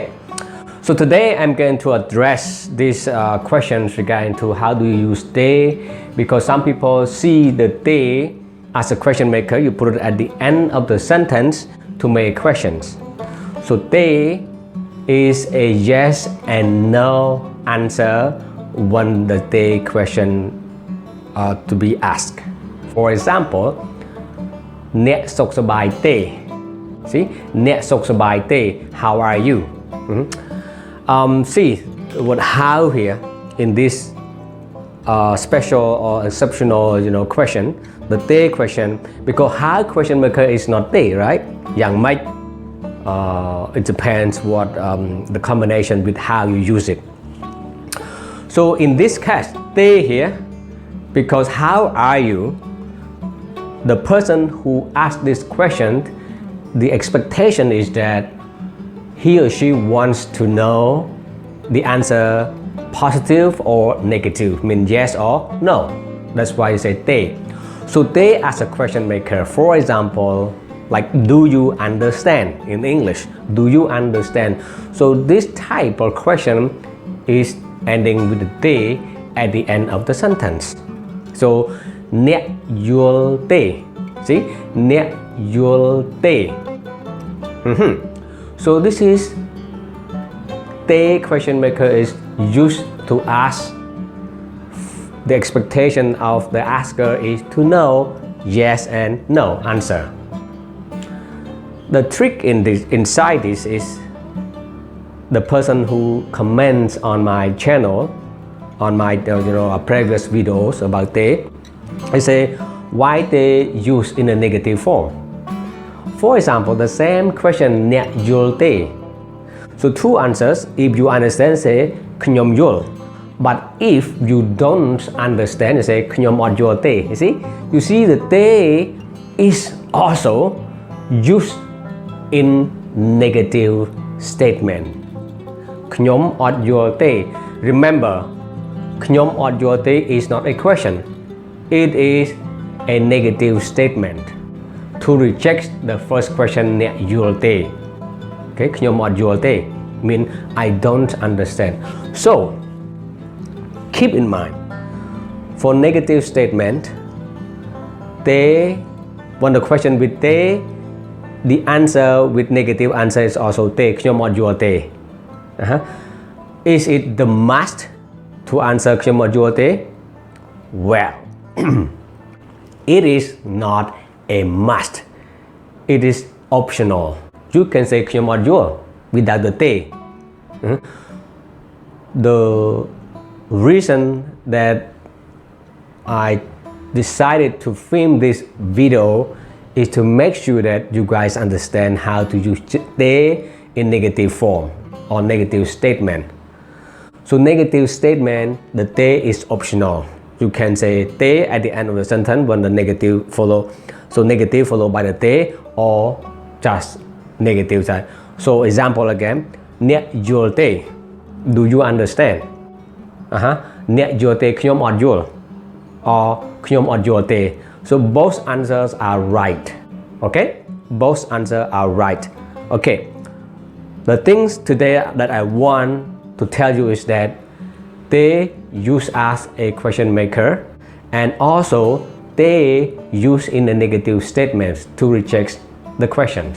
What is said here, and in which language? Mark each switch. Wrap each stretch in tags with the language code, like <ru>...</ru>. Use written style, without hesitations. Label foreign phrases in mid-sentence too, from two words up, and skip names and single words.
<en>So today I'm going to address these questions regarding to how do you use DTAY, because some people see the DTAY as a question maker. You put it at the end of the sentence to make questions. So DTAY is a yes and no answer when the DTAY question to be asked. For example,</en> <km>អ្នកសុខសប្បាយទេ See, អ្នកសុខសប្បាយទេ</km> <en>How are you? See what how here in this special or exceptional question, the DTAY question, because how question maker is not DTAY, right?</en> <km>យ៉ាងម៉េច</km> <en>it depends what the combination with how you use it. So in this case, DTAY here, because how are you, the person who asked this question, the expectation is that he or she wants to know the answer positive or negative, mean yes or no. That's why you say DTAY. So DTAY as a question maker, for example, like do you understand in English, do you understand? So this type of question is ending with the DTAY at the end of the sentence. So</en> <km>អ្នកយល់ទេ</km> <en>See,</en> <km>អ្នកយល់ទេ</km> <en>So this is DTAY question maker is used to ask. The expectation of the asker is to know yes and no answer. The trick inside this is the person who comments on my channel, on my previous videos about DTAY, I say why they use in a negative form. For example, the same question</en> <km>អ្នកយល់ទេ</km> <en>So two answers. If you understand, say</en> <km>ខ្ញុំយល់</km> <en>But if you don't understand, you say</en> <km>ខ្ញុំអត់យល់ទេ</km> <en>You see the DTAY is also used in negative statement.</en> <km>ខ្ញុំអត់យល់ទេ Remember, ខ្ញុំអត់យល់ទេ</km> <en>is not a question. It is a negative statement to reject the first question</en> <km>អ្នកយល់ទេ</km> <en>Okay,</en> <km>ខ្ញុំអត់យល់ទេ</km> <en>mean I don't understand. So keep in mind, for negative statement, DTAY, when the question with DTAY, the answer with negative answer is also DTAY</en> <km>ខ្ញុំអត់យល់ទេ</km> <en>Is it the must to answer</en> <km>ខ្ញុំអត់យល់ទេ</km> <en>Well, it is not a must. It is optional. You can say</en> <km>ខ្ញុំអត់យល់</km> <en>without the DTAY. The reason that I decided to film this video is to make sure that you guys understand how to use DTAY in negative form or negative statement. So negative statement, the DTAY is optional. You can say DTAY at the end of the sentence when the negative follow. So negative followed by the DTAY or just negative side. So example again,</en> <km>អ្នកយល់ទេ</km> <en>Do you understand?</en> <km>អ្នកយល់ទេ ខ្ញុំអត់យល់ or ខ្ញុំអត់យល់ទេ</km> <en>So both answers are right. Okay? Both answers are right. Okay. The things today that I want to tell you is that they use as a question maker, and also they use in the negative statements to reject the questions.</en>